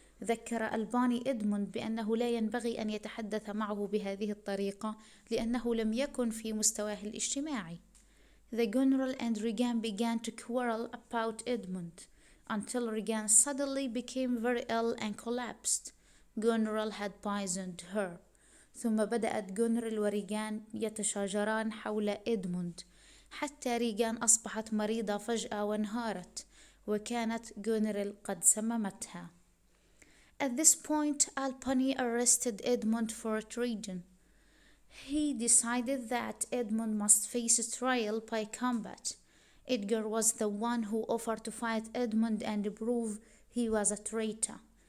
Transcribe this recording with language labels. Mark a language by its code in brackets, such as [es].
[ar] ذكر ألباني إدموند بأنه لا ينبغي أن يتحدث معه بهذه الطريقة لأنه لم يكن في مستواه الاجتماعي. [en] The Goneril and Regan began to quarrel about Edmund until Regan suddenly became very ill and collapsed. Goneril had poisoned her. [ar] ثم بدأت جونريل وريغان يتشاجران حول إدموند حتى ريغان أصبحت مريضة فجأة وانهارت، وكانت جونريل قد سممتها. [en] At this point, Alpany arrested Edmund for treason. He decided that Edmund must face a trial by combat. Edgar was the one who offered to fight Edmund and prove he was a traitor.